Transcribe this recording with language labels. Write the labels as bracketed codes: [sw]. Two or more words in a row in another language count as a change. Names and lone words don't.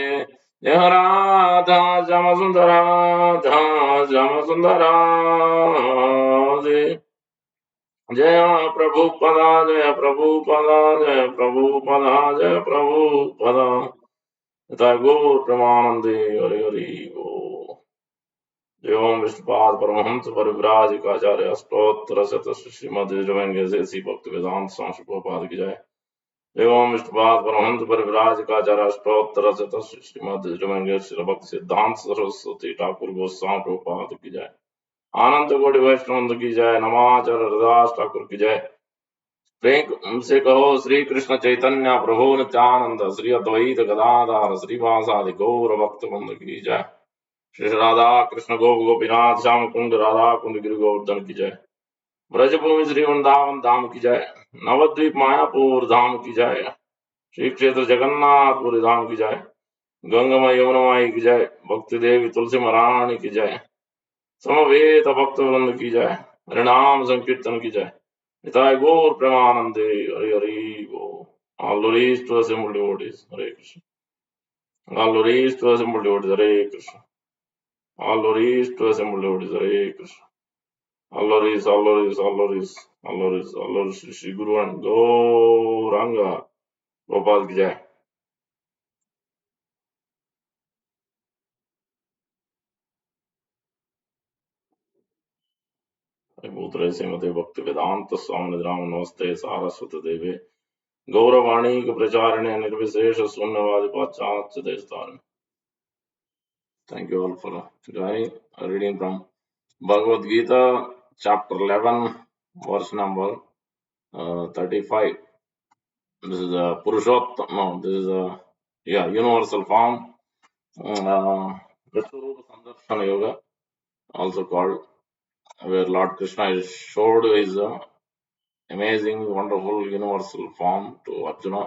[sa] जय राधा श्याम सुंदर राधा श्याम सुंदर जय प्रभुपदा जय प्रभुपदा जय प्रभुपदा जय प्रभुपदा। तथा गौर प्रमानंदे हरि हरि बोल। [hi] जय ओम विष्णुपाद परमहंस परिव्राज काचार्य अष्टोत्तर शत श्रीमद जैसी भक्त वेदांत सांशुपाद की जय। जय ओम विष्णुपाद परमहंस परिव्राज काचार्य अष्टोत्तर शत श्रीमद श्री भक्त सिद्धांत सरस्वती ठाकुर गोस्वामी प्रभुपाद की जय। आनंद कोटि वैष्णव की जय। नमाचार्य हरदास ठाकुर की जय। प्रेम से कहो श्री कृष्ण चैतन्य प्रभु नित्यानंद श्री अद्वैत गदाधर श्रीवासादि गौर भक्त बंद की जय। श्री राधा कृष्ण गोपीनाथ श्याम कुंड राधा कुंड गिरि गोवर्धन की जय। ब्रजभूमि श्री वृंदावन धाम की जय। नवद्वीप मायापुर धाम की जय। श्री क्षेत्र जगन्नाथपुरी धाम की जय। गंगमय यमुनमाई की जय। भक्ति देवी तुलसी महारानी की जय। समवेत भक्त वृंद की जय। हरिनाम संकीर्तन की जय। [sa] निताय गौर प्रेमानंदे हरि हरि बोल। [en] All glories to assembled devotees. Hare Krishna. All glories to assembled devotees. Hare Krishna. All glories to assembled devotees. Hare Krishna. All glories, all glories, all glories, all glories, all glories. Shri Guru and Gauranga. [hi] गोपाल की जय. [sa] भूतरे श्रीमते भक्ति वेदांत स्वामी राम नमस्ते सारस्वत देवे गौरवाणी के प्रचारणे निर्विशेष शून्यवादी पाश्चात्य देशतारण. [en] Thank you all for joining. Reading from Bhagavad Gita, chapter 11, verse number 35. This is a Purushottam. No, this is a universal form. Vishwarupa Sandarshana Yoga, also called, where Lord Krishna is showed his amazing, wonderful, universal form to Arjuna.